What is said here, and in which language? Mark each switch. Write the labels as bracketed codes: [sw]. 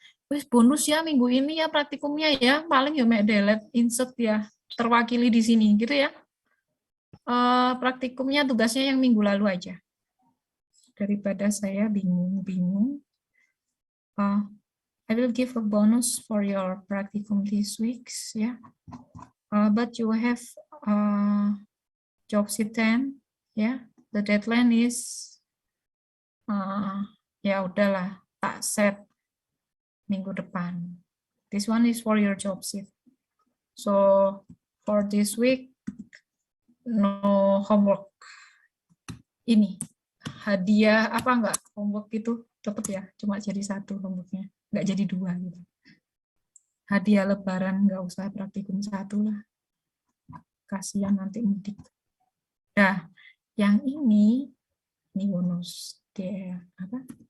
[id] Wis bonus ya minggu ini ya praktikumnya ya. Paling ya delete insert ya. Terwakili di sini gitu ya. Praktikumnya tugasnya yang minggu lalu aja. Daripada saya bingung-bingung. [en] I will give a bonus for your practicum this weeks, yeah. But you have job sheet 10, yeah. The deadline is [id] ya udahlah, tak set minggu depan. [en] This one is for your job sheet. So for this week, no homework. [id] Ini hadiah apa enggak homework itu dapat ya, cuma jadi satu homeworknya, enggak jadi dua gitu. Hadiah lebaran enggak usah praktikum satu lah, kasihan nanti mudik. Nah, yang ini bonus dia apa?